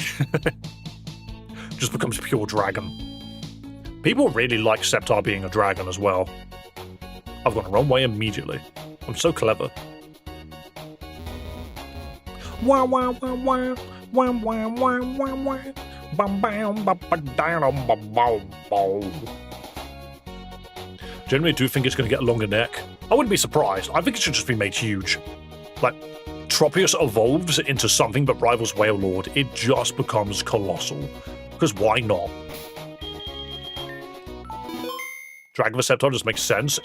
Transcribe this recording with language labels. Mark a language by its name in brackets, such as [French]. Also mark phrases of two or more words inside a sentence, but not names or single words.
[English] Just becomes pure dragon. People really like Sceptile being a dragon as well. I've gone the wrong way immediately. I'm so clever. Wah wah wah wah wah wah wah wah wah bam bam ba ba down ba ba ba. Generally, I do think it's going to get a longer neck. I wouldn't be surprised. I think it should just be made huge. Like, Tropius evolves into something that rivals Wailord. It just becomes colossal. Because why not? Dragon Sceptile just makes sense.